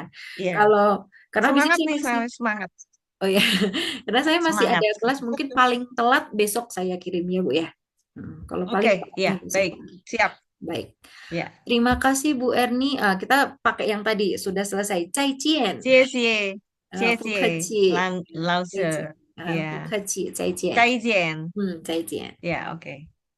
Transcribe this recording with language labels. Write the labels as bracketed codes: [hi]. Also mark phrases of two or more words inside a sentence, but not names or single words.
[id] ya. Kalau karena bisa Semangat saya nih, masih, saya semangat, oh ya, karena saya masih ada semangat. kelas mungkin paling telat besok saya kirimnya Bu ya. Kalau paling Oke, telatnya ya, besok baik, pagi. siap. Baik. Ya, Terima kasih Bu Erni. Kita pakai yang tadi sudah selesai. Cai Cien. [zh] 谢谢，谢不客谢气。老再见。师，不呀，客气。再见。再见，再见。呀，OK。